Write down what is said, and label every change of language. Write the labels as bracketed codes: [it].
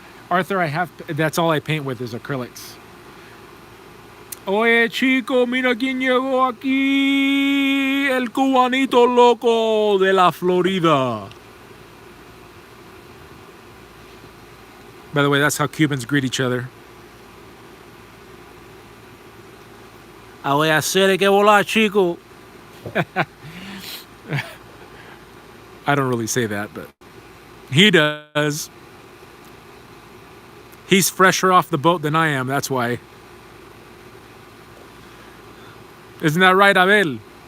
[en] Arthur, that's all I paint with is acrylics. [es] Oye, chico, mira quién llegó aquí. El cubanito loco de la Florida. [en] By the way, that's how Cubans greet each other. [es] A voy a hacer que volar, chico. [en] I don't really say that, but he does. He's fresher off the boat than I am, that's why. Isn't that right, Abel?